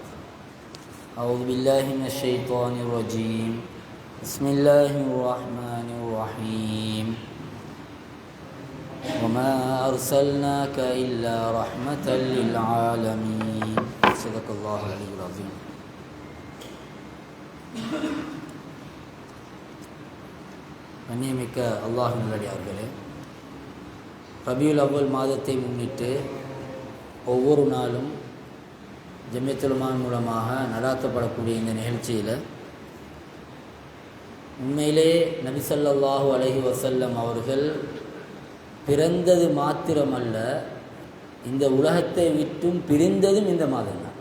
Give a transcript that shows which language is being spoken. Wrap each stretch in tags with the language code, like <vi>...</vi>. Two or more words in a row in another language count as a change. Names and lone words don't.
<ar>أعوذ بالله من الشيطان الرجيم. بسم الله الرحمن الرحيم. وما أرسلناك إلا رحمة للعالمين. صدق الله العلي العظيم.</ar> <ta>கண்ணியமிக்க அல்லாஹ்வின் நல்லடியார்களே, ரபியுல் அவ்வல் மாதத்தை முன்னிட்டு ஒவ்வொரு நாளும் ஜம்மியத்துல் உலமா மூலமாக நடாத்தப்படக்கூடிய இந்த நிகழ்ச்சியில் உண்மையிலே நபி</ta> <ar>صلى الله عليه وسلم</ar> <ta>அவர்கள் பிறந்தது மாத்திரமல்ல, இந்த உலகத்தை விட்டும் பிரிந்ததும் இந்த மாதம் தான்.</ta>